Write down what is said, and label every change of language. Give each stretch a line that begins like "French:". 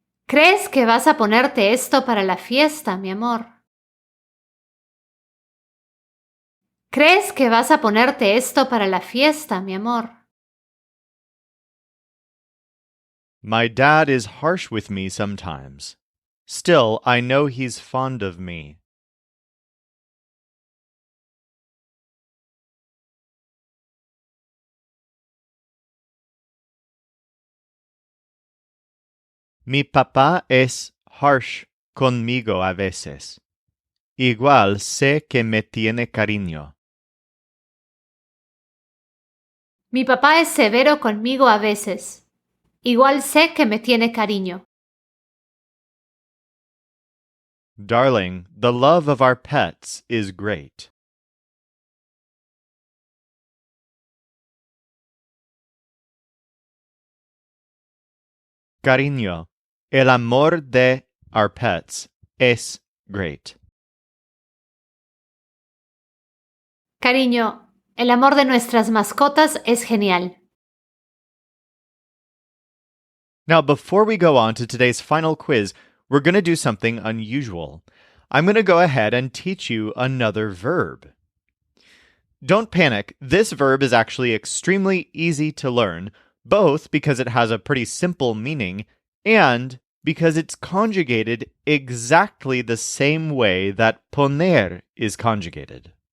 Spanish: ¿Crees que vas a ponerte esto para la fiesta, mi amor? ¿Crees que vas a ponerte esto para la fiesta, mi amor?
English: My dad is harsh with me sometimes. Still, I know he's fond of me.
Spanish: Mi papá es
English: harsh
Spanish: conmigo a veces. Igual sé que me tiene cariño. Mi papá es severo conmigo a veces. Igual sé que me tiene cariño.
English: Darling, the love of our pets is great.
Spanish: Cariño, el amor de
English: our pets
Spanish: es
English: great.
Spanish: Cariño, el amor de nuestras mascotas es genial.
English: Now, before we go on to today's final quiz, we're going to do something unusual. I'm going to go ahead and teach you another verb. Don't panic. This verb is actually extremely easy to learn, both because it has a pretty simple meaning and because it's conjugated exactly the same way that poner is conjugated.